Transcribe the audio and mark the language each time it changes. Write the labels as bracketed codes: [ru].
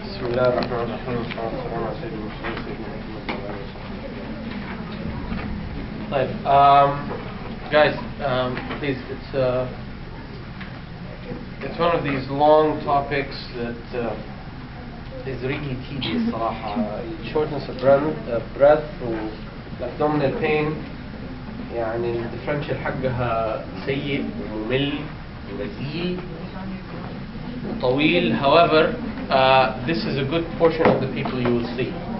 [ar] الله الرحمن الرحيم والصلاة والسلام على سيدنا محمد وعلى آله وصحبه. طيب, [en] guys, please, it's one of these long topics that is really tedious [ar] صراحة. [en] Shortness of breath [ar] والabdominal pain, يعني الديفرنشال حقها سيء وممل ورزيل وطويل. [en] However, this is a good portion of the people you will see.